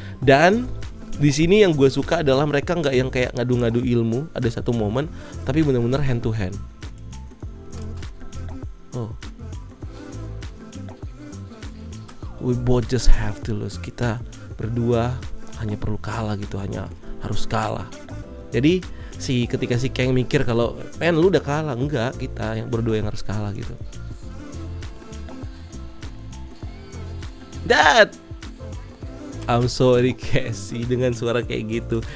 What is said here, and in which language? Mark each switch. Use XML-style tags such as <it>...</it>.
<id>Dan di sini yang gue suka adalah mereka nggak yang kayak ngadu-ngadu ilmu. Ada satu momen tapi benar-benar hand to hand.</id> <en>Oh, we both just have to lose.</en> <id>Kita berdua hanya perlu kalah gitu, hanya harus kalah. Jadi ketika si Kang mikir kalau lu udah kalah, enggak, kita yang berdua yang harus kalah gitu.</id> <en>Dad, I'm sorry Cassie,</en> <id>dengan suara kayak gitu.</id>